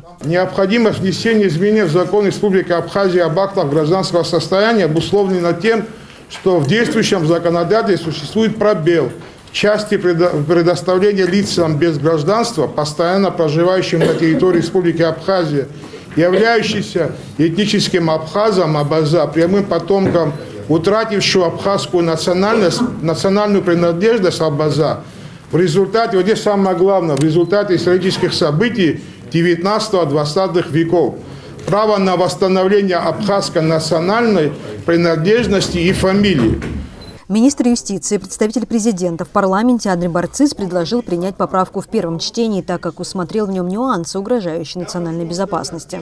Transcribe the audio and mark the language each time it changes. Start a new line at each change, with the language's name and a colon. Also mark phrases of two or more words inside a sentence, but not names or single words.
Russian: Необходимость внесения изменений в закон Республики Абхазия об актах гражданского состояния обусловлено тем, что в действующем законодательстве существует пробел в части предоставления лицам без гражданства, постоянно проживающим на территории Республики Абхазия, являющимся этническим абхазом Абаза, прямым потомком утратившего абхазскую национальную принадлежность Абаза, в результате, вот здесь самое главное, в результате исторических событий 19-20 веков. Право на восстановление абхазской национальной принадлежности и фамилии. Министр юстиции, представитель президента в парламенте Андрей Барцис предложил принять поправку в первом чтении, так как усмотрел в нем нюансы, угрожающие национальной безопасности.